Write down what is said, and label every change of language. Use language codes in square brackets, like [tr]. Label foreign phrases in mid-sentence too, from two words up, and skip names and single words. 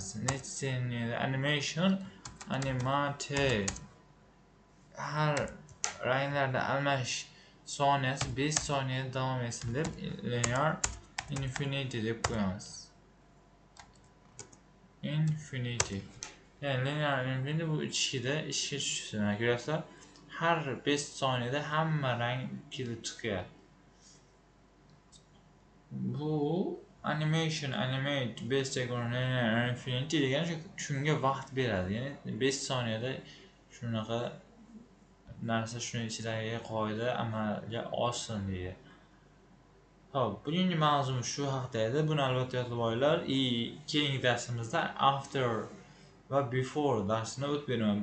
[en] Animation animate [uz] har ranglarda almashish soniyasi 5 soniya davom etsin deb [en] linear infinity [uz] deb qo'yamiz. Infinity. Ya'ni [en] linear infinity [uz] bu ichida ishga tushsin. Ko'rasizlar, har 5 soniyada hamma rang kelib chiqyapti. Bu [en] animate base linear infinity [uz] degani shunga vaqt beradi. Ya'ni 5 soniyada shunaqa narsa shuni ichidagi qoida amalga oshsin deydi. Bugungi mavzum shu haqda edi. Buni albatta yodlab olinglar. Keyingi darsimizda after va before darsini o'tib beraman.